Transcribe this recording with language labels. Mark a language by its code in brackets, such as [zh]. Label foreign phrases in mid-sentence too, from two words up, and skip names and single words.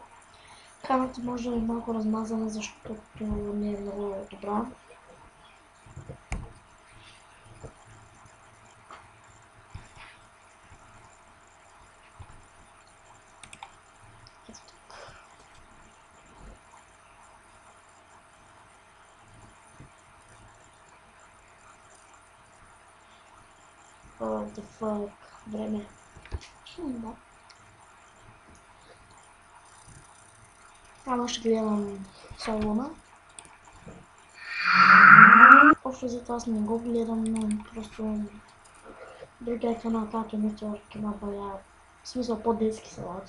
[bg] Камерата може да е малко размазана, защото не е много добра. Ето тук. [en] What the fuck, [bg] време. Да. Ама ще гледам Солуна. Общо за това аз не го гледам, но просто другия канал, като Network има бая, в смисъл по-детски салати.